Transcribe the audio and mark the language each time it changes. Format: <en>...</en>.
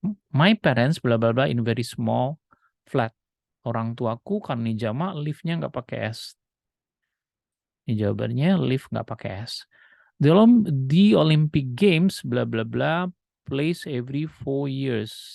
<en>My parents bla bla bla in very small flat.</en> <id>Orang tuaku kan ini jamak lift-nya nggak pakai S. Ini jawabannya lift nggak pakai S.</id> <en>The Olympic Games bla bla bla place every 4 years.</en>